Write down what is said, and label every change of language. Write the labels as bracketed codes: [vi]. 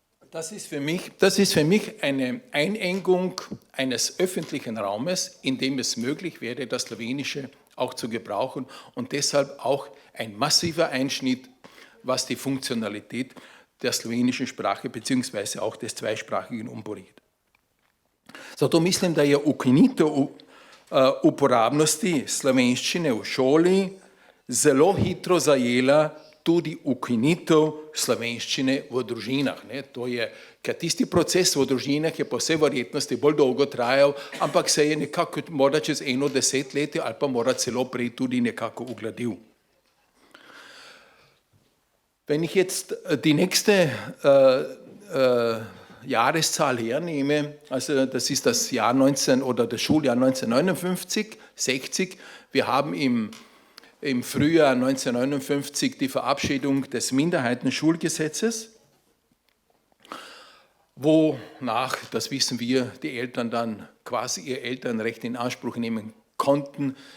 [de] Das ist für mich eine Einengung eines öffentlichen Raumes, in dem es möglich wäre, das Slowenische auch zu gebrauchen und deshalb auch ein massiver Einschnitt, was die Funktionalität der slovenischen Sprache bzw. auch des zweisprachigen umboriti. [sl] Zato mislim, da je ukinitev uporabnosti slovenščine v šoli zelo hitro zajela tudi ukinitev slovenščine v družinah. To je, ker tisti proces v družinah je po vsej verjetnosti bolj dolgo trajal, ampak se je nekako morda čez 10 let ali pa morda celo prej tudi nekako ugladil. [de] Wenn ich jetzt die nächste Jahreszahl hernehme, also das ist das Jahr 19 oder das Schuljahr 1959, 60. Wir haben im Frühjahr 1959 die Verabschiedung des Minderheitenschulgesetzes, wonach, das wissen wir, die Eltern dann quasi ihr Elternrecht in Anspruch nehmen konnten.